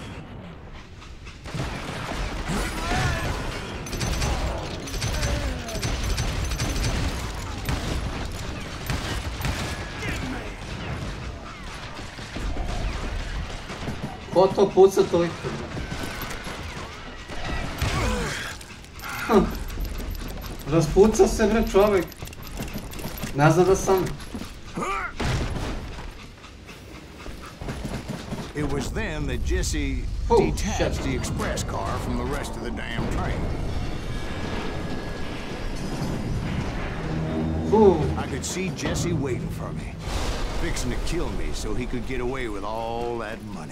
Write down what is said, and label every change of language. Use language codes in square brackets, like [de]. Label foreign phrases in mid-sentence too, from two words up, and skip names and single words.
[sr] Ko to puca toliko? Raspuca se bre čovjek. Ne zna da sam. [en] It was then that Jesse detached the express car from the rest of the damn train. I could see Jesse waiting for me, fixing to kill me so he could get away with all that money.